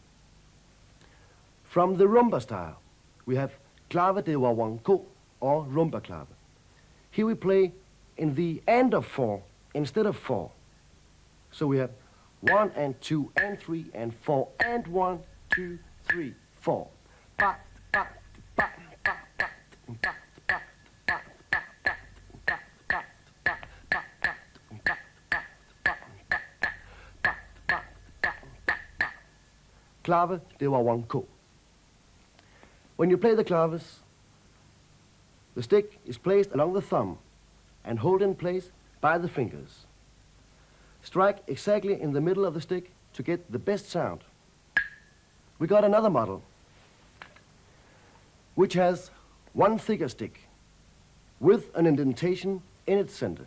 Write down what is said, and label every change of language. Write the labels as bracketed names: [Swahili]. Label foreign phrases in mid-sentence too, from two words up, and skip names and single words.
[English] From the rumba style, we have clave de wawanco or rumba clave. Here we play in the end of 4 instead of 4. So we have 1 and 2 and 3 and 4 and 1, 2, 3, 4. Ba, ba, ba, ba, ba, ba, ba, ba, ba, ba, ba, ba, ba, ba, ba, ba, ba. [Swedish] Klave, det var 1K. [English] When you play the claves, the stick is placed along the thumb and held in place by the fingers. Strike exactly in the middle of the stick to get the best sound. We got another model which has one thicker stick with an indentation in its center.